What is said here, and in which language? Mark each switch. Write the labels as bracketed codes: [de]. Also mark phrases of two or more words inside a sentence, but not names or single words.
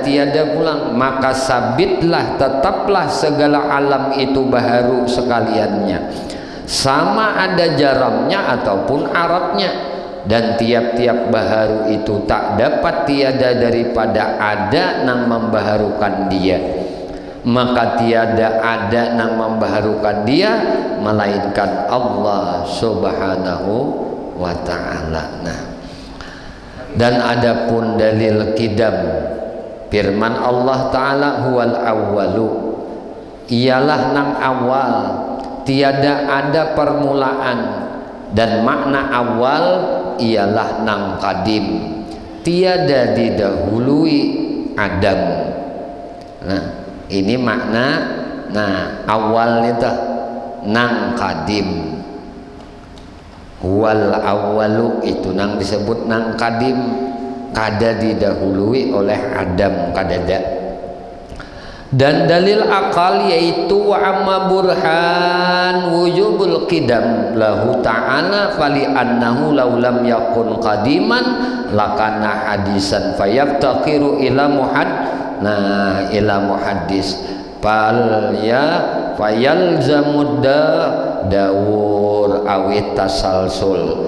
[bjn] tiada pulang, maka sabitlah, tetaplah segala alam itu baharu sekaliannya, sama ada jaramnya ataupun aratnya, dan tiap-tiap baharu itu tak dapat tiada daripada ada nang membaharukan dia, maka tiada ada nang membaharukan dia melainkan Allah [ar] سبحانه وتعالى. [bjn] Nah, dan adapun dalil qidam, firman Allah ta'ala [ar] هو الأول, [bjn] ialah nang awal, tiada ada permulaan, dan makna awal ialah nang qadim, tiada didahului Adam. Nah, ini makna awal itu nang qadim. [ar] والأول [bjn] itu nang disebut nang qadim, kada didahului oleh Adam, kadada. Dan dalil akal yaitu [ar] وأما برهان وجوب القدم له تعالى فلأنه لو لم يكن قديما لكان حادثا فيفتقر إلى إلى محدث فيلزم الدور أو التسلسل.